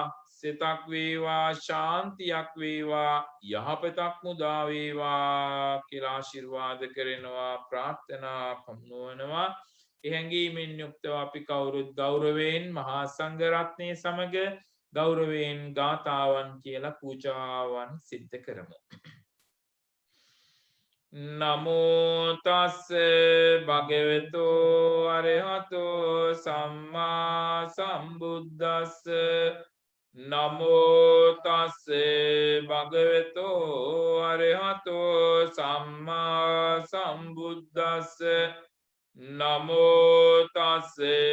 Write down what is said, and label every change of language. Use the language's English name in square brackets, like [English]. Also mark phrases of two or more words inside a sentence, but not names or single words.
[Sinhala] සිතක් වේවා ශාන්තියක් වේවා යහපතක් මුදා වේවා කියලා ආශිර්වාද කරනවා ප්‍රාර්ථනා පමුණුවනවා. එහැඟීමෙන් යුක්තව අපි කවුරුත් ගෞරවයෙන් මහා සංඝ රත්නයේ සමග ගෞරවයෙන් ගාථාවන් කියලා පූජාවන් සිද්ධ කරමු. [Pali] නමෝ තස්ස භගවතු අරහතෝ සම්මා සම්බුද්දස්ස නමෝ තස්ස භගවතු අරහතෝ සම්මා සම්බුද්දස්ස නමෝ තස්ස